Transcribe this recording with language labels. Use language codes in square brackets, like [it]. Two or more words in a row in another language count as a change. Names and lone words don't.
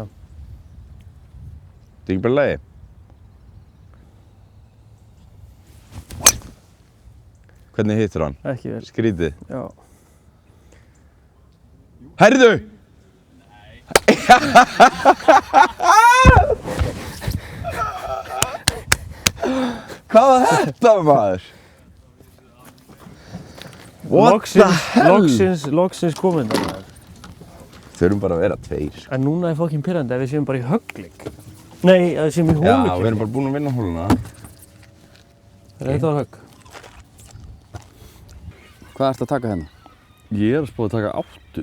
[is] Þetta er ekki bara lagi. Hvernig hittir hann? Ekki vel. Skrítið. Já. Herðu! Hvað var þetta, maður? [en] What the hell? [is] Loksins kominn það, maður. Þurfum bara að vera 2. En núna er fokkin pirrandi að við séum bara í höggleik. Nei, að við séum í Já, holukeppni. við erum bara búin að vinna hóluna. Þetta var högg. Hvað ertu að taka hérna? Ég er að spá að taka 8.